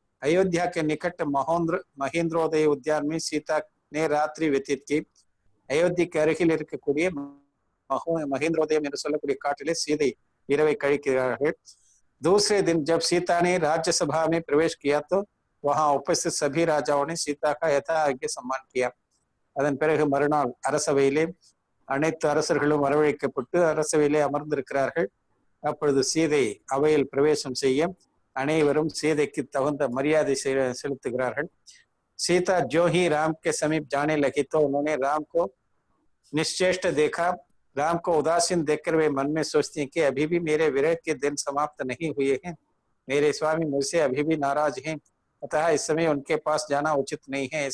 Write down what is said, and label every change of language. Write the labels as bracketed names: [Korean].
[Hindi] अयोध्या के निकट महेंद्रोदय उद्यान में सीता ने रात्रि व्यतीत की. अयोध्या के [Tamil] அருகில் இருக்கக்கூடிய महेंद्रोदयम என்று சொல்லக்கூடிய காட்டிலே சீதை இரவை கழிக்கிறார்கள். [Hindi] दूसरे दिन जब सीता ने राज्यसभा में प्रवेश किया तो वहां उपस्थित सभी राजाओं ने सीता का यथायोग्य सम्मान किया. [Tamil] அதன் பிறகு மறுநாள் அரசவையிலே அனைத்து அரசர்களும் வரவழைக்கப்பட்டு அரசவையிலே அமர்ந்திருக்கிறார்கள். அப்பொழுது சீதை அவையில் பிரவேசம் செய்ய அனைவரும் சீதைக்கு தகுந்த மரியாதை செலுத்துகிறார்கள். [Hindi] सीता जो ही राम के समीप जाने लगी तो उन्होंने राम को निश्चेष्ट देखा. राम को उदासीन देखकर वे मन में सोचती हैं कि अभी भी मेरे विरह के दिन समाप्त नहीं हुए हैं, मेरे स्वामी मुझसे अभी भी नाराज हैं, अतः इस समय उनके पास जाना उचित नहीं है.